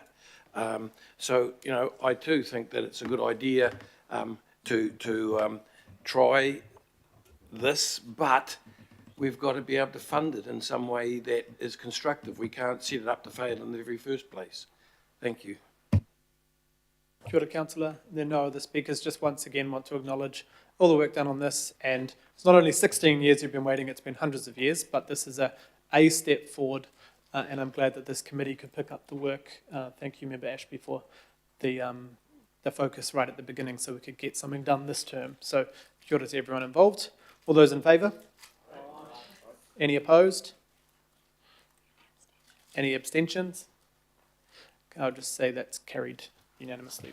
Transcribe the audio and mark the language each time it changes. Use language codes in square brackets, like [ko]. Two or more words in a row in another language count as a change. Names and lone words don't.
[en] So, you know, I too think that it's a good idea to try this, but we've got to be able to fund it in some way that is constructive. We can't set it up to fail in the very first place. Thank you. [mi] Kia ora, [en] Councillor. There are no other speakers. Just once again want to acknowledge all the work done on this. And it's not only 16 years you've been waiting, it's been hundreds of years, but this is a step forward. And I'm glad that this committee could pick up the work. Thank you, Member Ashby, for the focus right at the beginning so we could get something done this term. So [mi] kia ora [en] to everyone involved. All those in favour? Any opposed? Any abstentions? I'll just say that's carried unanimously.